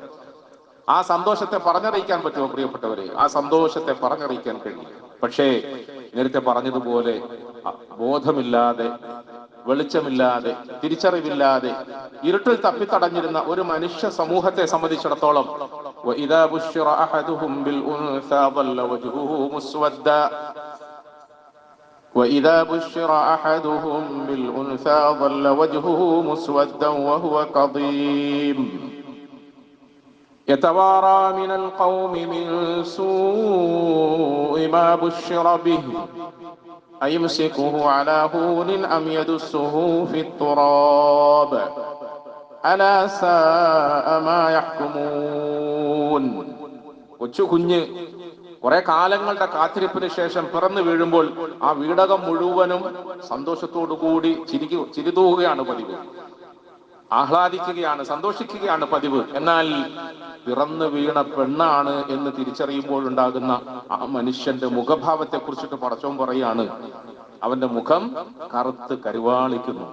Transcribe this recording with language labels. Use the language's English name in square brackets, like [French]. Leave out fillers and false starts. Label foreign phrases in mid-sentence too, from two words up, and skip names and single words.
[Malayalam] ആ സന്തോഷത്തെ പറഞ്ഞറിയിക്കാൻ പറ്റുമോ പ്രിയപ്പെട്ടവരെ? ആ സന്തോഷത്തെ പറഞ്ഞറിയിക്കാൻ കഴിയും. പക്ഷേ നേരത്തെ പറഞ്ഞതുപോലെ ബോധമില്ലാതെ, വെളിച്ചമില്ലാതെ, തിരിച്ചറിവില്ലാതെ ഇരുട്ടിൽ തപ്പിത്തടഞ്ഞിരുന്ന ഒരു മനുഷ്യ സമൂഹത്തെ സംബന്ധിച്ചിടത്തോളം [Arabic] وَإِذَا بُشِّرَ أَحَدُهُمْ بِالْأُنْثَى ظَلَّ وَجْهُهُ مُسْوَدًّا وإذا بشر أحدهم بالأنثى ظل وجهه مسودا وهو كظيم يتوارى من القوم من سوء ما بشر به أيمسكه على هون أم يدسه في التراب ألا ساء ما يحكمون. [Malayalam] കൊച്ചു കുഞ്ഞ് കുറെ കാലങ്ങളുടെ കാത്തിരിപ്പിന് ശേഷം പിറന്നു വീഴുമ്പോൾ ആ വീടകം മുഴുവനും സന്തോഷത്തോടു കൂടി ചിരിതൂകുകയാണ് പതിവ്, ആഹ്ലാദിക്കുകയാണ്, സന്തോഷിക്കുകയാണ് പതിവ്. എന്നാൽ പിറന്നു വീണ പെണ്ണാണ് എന്ന് തിരിച്ചറിയുമ്പോഴുണ്ടാകുന്ന ആ മനുഷ്യന്റെ മുഖഭാവത്തെ കുറിച്ചിട്ട് പടച്ചോൻ പറയാണ്, അവന്റെ മുഖം കറുത്ത് കരുവാളിക്കുന്നു.